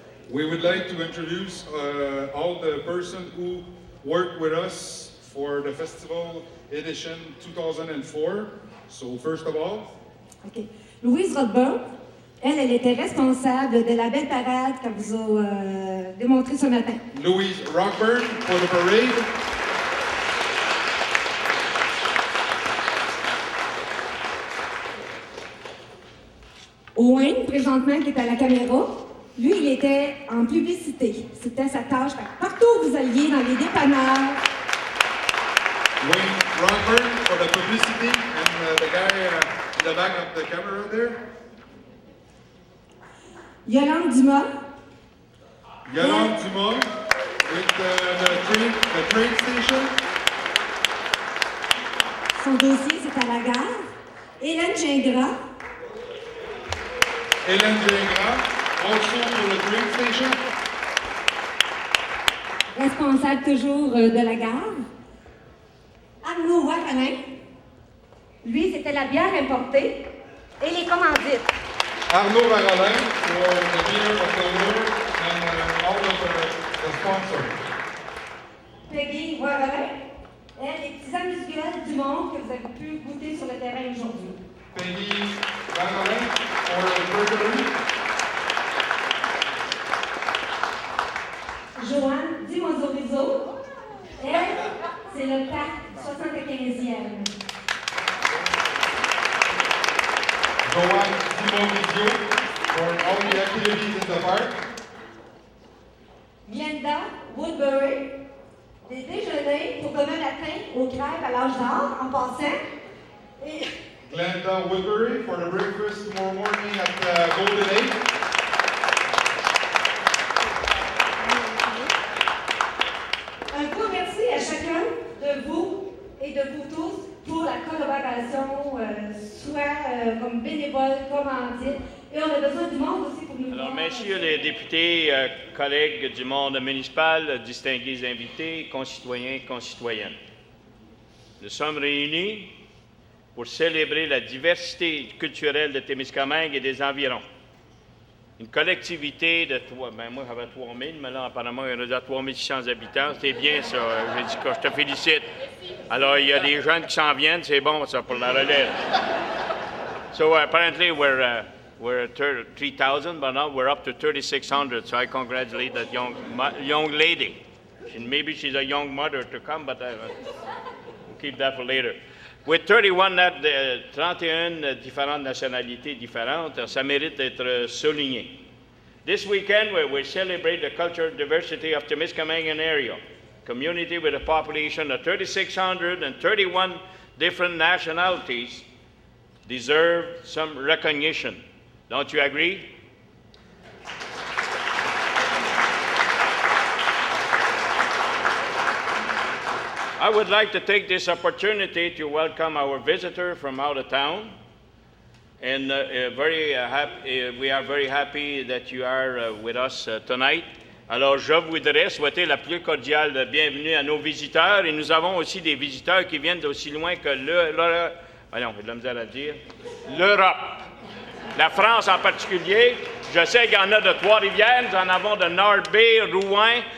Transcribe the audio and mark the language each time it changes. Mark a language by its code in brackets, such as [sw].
[en] We would like to introduce all the persons who worked with us for the festival edition 2004. So first of all, Okay. [fr] Louise Rodberg, elle était responsable de la belle parade qu'elle vous a démontrée ce matin. [en] Louise Rockburn for the parade. [fr] Owen, présentement, qui est à la caméra, lui, il était en publicité. C'était sa tâche. Partout où vous alliez, dans les dépanneurs. [en] Wayne Rockburn for the publicity and the guy in the back of the camera there. Yolande Dumas. Yolande Dumas with the train station. [fr] Son dossier, c'est à la gare. Hélène Gingras. [en] Hélène Gingras, also for the train station. [fr] Responsable toujours de la gare. Arnaud Wakanin. Lui, c'était la bière importée et les commandites. [en] Arnaud Varolin for the beer of the Lord and all of the sponsors. Peggy Wakanin. [fr] Elle, les petits industriels du monde que vous avez pu goûter sur le terrain aujourd'hui. [en] Peggy Varolin for the burglary. [fr] Joanne Dimozorizo. Elle, c'est le parc 75e. [en] Joanne Dimozorizo for all the activities in the park. Glenda Woodbury. [fr] Des déjeuners pour demain matin aux crêpes à l'âge d'or, en passant. Et [en] Glenda Woodbury for the breakfast tomorrow morning at Golden 8. [fr] un gros merci à chacun de vous et de vous tous pour la collaboration, soit comme bénévole, commandite. Et on a besoin du monde aussi pour nous. Alors, messieurs les députés, collègues du monde municipal, distingués invités, concitoyens, concitoyennes, nous sommes réunis pour célébrer la diversité culturelle de Témiscamingue et des environs. Une collectivité de moi j'avais 3000, mais là apparemment il y en a 3600 habitants, c'est bien ça, j'ai dit que je te félicite. Alors il y a des jeunes qui s'en viennent, c'est bon ça pour la relève. So apparently we're [en] we're at 3,000, but now we're up to 3,600. So I congratulate that young lady. And maybe she's a young mother to come, but we'll keep that for later. [fr] With 31 différentes nationalités différentes, ça mérite d'être souligné. [en] This weekend, we celebrate the cultural diversity of Temiskaming area, community with a population of 3,631 different nationalities deserve some recognition. Don't you agree? I would like to take this opportunity to welcome our visitor from out of town. And we are very happy that you are with us tonight. [fr] Alors, je voudrais souhaiter la plus cordiale bienvenue à nos visiteurs. Et nous avons aussi des visiteurs qui viennent d'aussi loin que l'Europe. La France en particulier. Je sais qu'il y en a de Trois-Rivières, nous en avons de Nord-Bay, Rouen.